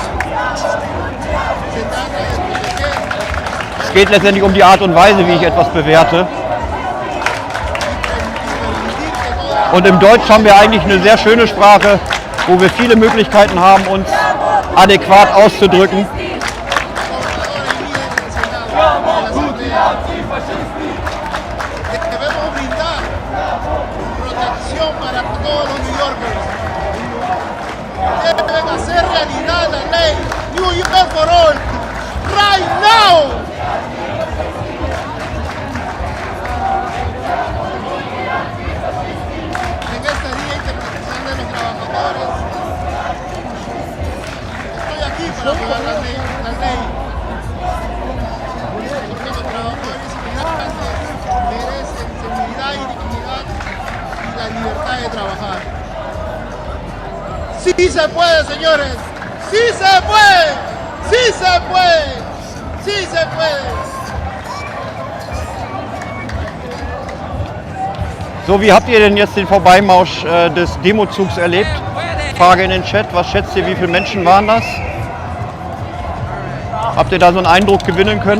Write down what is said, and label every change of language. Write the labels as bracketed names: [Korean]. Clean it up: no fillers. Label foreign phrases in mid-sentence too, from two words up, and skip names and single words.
[German] Es geht letztendlich um die Art und Weise, wie ich etwas bewerte. Und im Deutsch haben wir eigentlich eine sehr schöne Sprache, wo wir viele Möglichkeiten haben, uns adäquat auszudrücken. [Spanish] Deben hacer realidad la ley New York for all [English] right now. [Spanish] En este Día Internacional de los Trabajadores estoy aquí para apoyar la ley. Porque los trabajadores inmigrantes merecen seguridad y dignidad y la libertad de trabajar. ¡Sí se puede, señores! ¡Sí se puede! ¡Sí se puede! ¡Sí se puede! [German] So, wie habt ihr denn jetzt den Vorbeimarsch des Demozugs erlebt? Frage in den Chat, was schätzt ihr, wie viele Menschen waren das? Habt ihr da so einen Eindruck gewinnen können?